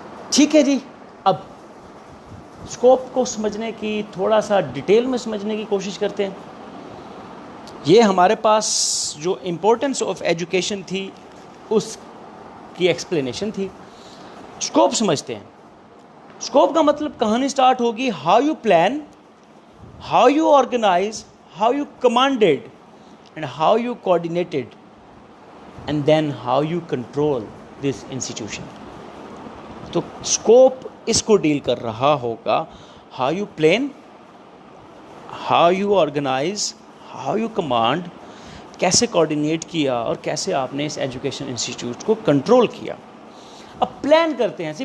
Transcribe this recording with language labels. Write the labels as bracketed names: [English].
[Urdu] ٹھیک ہے جی. اب اسکوپ کو سمجھنے کی، تھوڑا سا ڈیٹیل میں سمجھنے کی کوشش کرتے ہیں. یہ ہمارے پاس جو امپورٹنس آف ایجوکیشن تھی اس کی ایکسپلینیشن تھی. اسکوپ سمجھتے ہیں. اسکوپ کا مطلب کہانی سٹارٹ ہوگی [English] How you plan, how you organise, how you commanded and how you coordinated, and then how you control this institution. [Urdu] تو scope اس کو ڈیل کر رہا ہوگا [English] how you plan, how you organize, how you command، [Urdu] کیسے coordinate کیا اور کیسے آپ نے اس ایجوکیشن انسٹیٹیوٹ کو کنٹرول کیا. اب پلان کرتے ہیں.